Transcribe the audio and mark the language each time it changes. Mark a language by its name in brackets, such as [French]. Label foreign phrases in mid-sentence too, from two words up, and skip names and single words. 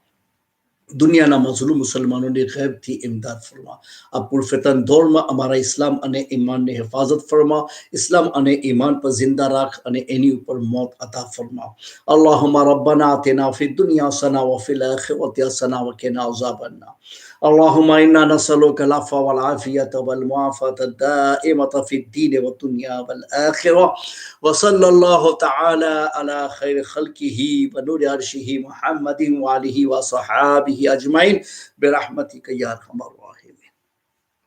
[Gujarati] દુનિયાના મઝલૂમ મુસલમાનોની ગૈબથી ઇમદાદ ફરમા. આ પુરફિતન દૌરમાં અમારા ઇસ્લામ અને ઈમાનને હિફાજત ફરમા, ઇસ્લામ અને ઈમાન પર જિંદા રાખ અને એની ઉપર મોત અતા ફરમા. [Arabic] اللهم ربنا آتنا في الدنيا حسنة وفي الآخرة حسنة وقنا عذاب النار. اللهم إنا نسألك العفو والعافية والمعافاة الدائمة في الدين والدنيا والآخرة. وصلى الله تعالى على خير خلقه ونور عرشه محمد وآله وصحابه أجمعين برحمتك يا أرحم الراحمين.